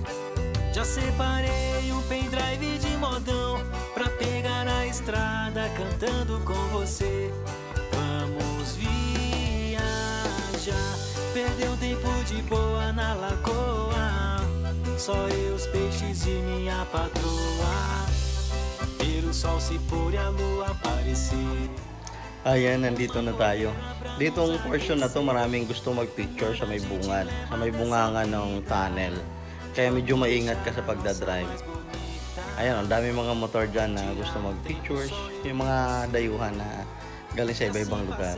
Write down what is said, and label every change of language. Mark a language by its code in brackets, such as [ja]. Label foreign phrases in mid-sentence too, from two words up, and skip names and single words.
[pt] Já separei um pendrive de modão pra pegar a estrada cantando com você. Vamos viajar, perder um tempo de boa na lagoa. Só eu, os peixes e minha patroa. Ver o sol se pôr e a lua aparecer. [tl] Ayan, nandito na tayo. Ditong portion na to, maraming gusto mag-picture sa may bungad, sa may bungangan ng tunnel. Kaya medyo maingat ka sa pagdadrive. Ayan, ang dami mga motor dyan na gusto mag-pictures. Yung mga dayuhan na galing sa iba-ibang lugar.